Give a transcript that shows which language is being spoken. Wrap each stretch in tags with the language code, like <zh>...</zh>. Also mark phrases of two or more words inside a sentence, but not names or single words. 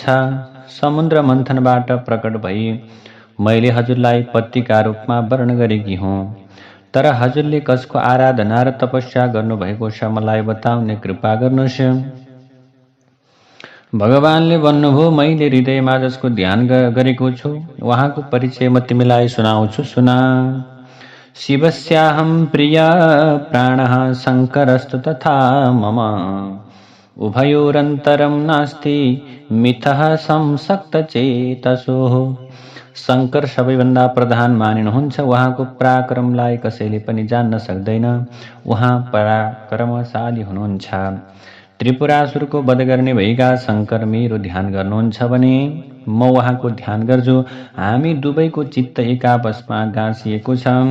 <ne>समुद्र मन्थनबाट प्रकट भई मैले हजुरलाई पतिका रूपमा वर्ण गरेकी हुँ। तर हजुरले कसको आराधना र तपस्या गर्नुभएको छ मलाई बताउने कृपा गर्नुहोस्। भगवानले भन्नुभयो, मैले हृदयमा जसको ध्यान गरेको छु उहाँको परिचय म तिमीलाई सुनाउँछु, सुना।</ne> <sa>शिवस्याहं प्रिय प्राणः शङ्करस्तु तथा मम। उभयोरन्तरं नास्ति मिथः संसक्तचेतसोः।</sa> <ne>शङ्कर सबैभन्दा प्रधान मानिनुहुन्छ। उहाँको पराक्रमलाई कसैले पनि जान्न सक्दैन। उहाँ पराक्रमशाली हुनुहुन्छ। त्रिपुरासुरको वध गर्ने भएका शङ्कर मेरो ध्यान गर्नुहुन्छ भने म उहाँको ध्यान गर्छु। हामी दुवैको चित्त एक आपसमा गाँसिएको छ।</ne>